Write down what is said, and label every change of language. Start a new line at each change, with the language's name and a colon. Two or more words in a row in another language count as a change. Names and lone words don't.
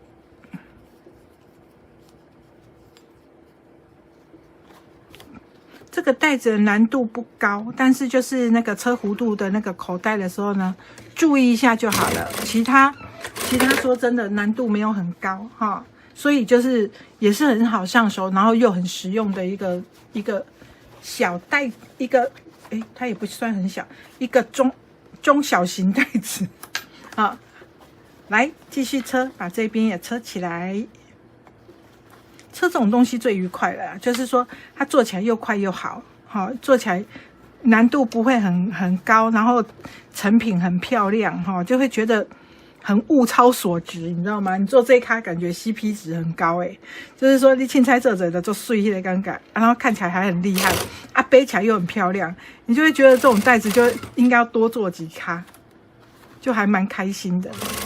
Chinese: 這個帶子的難度不高，但是就是那個車弧度的那個口袋的時候呢，注意一下就好了。其他說真的難度沒有很高哈，所以就是也是很好上手，然後又很實用的一個小袋，它也不算很小，一個中小型袋子。好，來繼續車，把這邊也車起來。車這種東西最愉快了，就是說它做起來又快又好，做起來難度不會很高，然後成品很漂亮，就會覺得很物超所值，你知道嗎？你做這一咖感覺 CP 值很高就是說你凊彩做的做碎的尷尬，然後看起來還很厲害啊，背起來又很漂亮，你就會覺得這種袋子就應該要多做幾咖，就還蠻開心的。